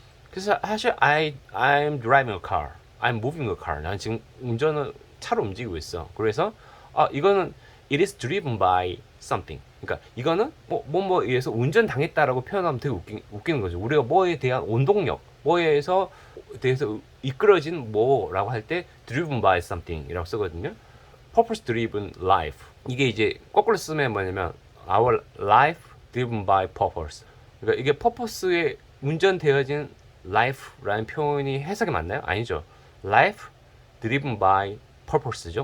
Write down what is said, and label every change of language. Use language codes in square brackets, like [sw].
[ko] 그래서 사실 [en] I'm driving a car, I'm moving a car. [ko] 난 지금 차로 움직이고 있어. 그래서 이거는 [en] it is driven by something. [ko] 그러니까 이거는 뭐에 의해서 운전 당했다라고 표현하면 되게 웃기는 거죠. 우리가 뭐에 대한 원동력, 뭐에 대해서 이끌어진 뭐라고 할 때 [en] driven by something [ko] 이라고 쓰거든요. [en] purpose driven life. [ko] 이게 이제 거꾸로 쓰면 뭐냐면 [en] our life driven by purpose. [ko] 그러니까 이게 purpose에 운전되어진 life라는 표현이 해석이 맞나요? 아니죠. [en] life driven by purpose죠.